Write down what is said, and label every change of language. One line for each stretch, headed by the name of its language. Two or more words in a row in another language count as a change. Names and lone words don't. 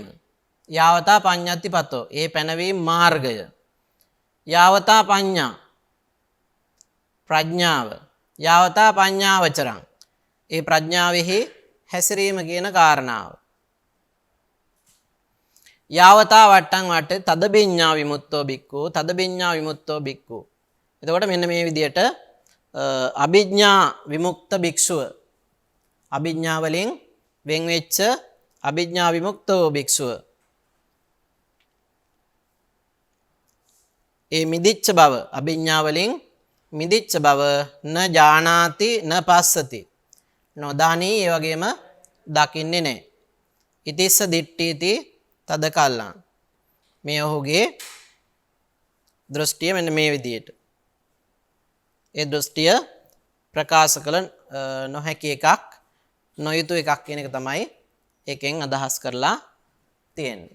Pali: යාවතා පඤ්ඤාති පතෝ.
Sinhala: ඒ පැනවීම මාර්ගය.
Pali: යාවතා පඤ්ඤා ප්‍රඥාව. යාවතා පඤ්ඤාවචරං.
Sinhala: ඒ ප්‍රඥාවෙහි හැසිරීම කියන කාරණාව.
Pali: යාවතා වට්ටං වට්ටේ තදබිඤ්ඤා විමුක්තෝ බික්ඛු තදබිඤ්ඤා විමුක්තෝ බික්ඛු.
Sinhala: එතකොට මෙන්න මේ විදිහට අභිඥා විමුක්ත භික්ෂුව අභිඥා වලින් වෙන් වෙච්ච අභිඥා විමුක්තෝ භික්ෂුව ඒ මිදිච්ච බව අභිඥා වලින් මිදිච්ච බව
Pali: න ජානාති න පස්සති
Sinhala: නොදානී ඒ වගේම දකින්නේ නැහැ.
Pali: ඉතිස්ස දිට්ඨීති තද කල්ලං.
Sinhala: මේ ඔහුගේ දෘෂ්ටිය මෙන්න මේ විදියට. ඒ දෘෂ්ටිය ප්‍රකාශ කළ නොහැකි එකක් නොයුතු එකක් කියන එක තමයි ඒකෙන් අදහස් කරලා තියෙන්නේ.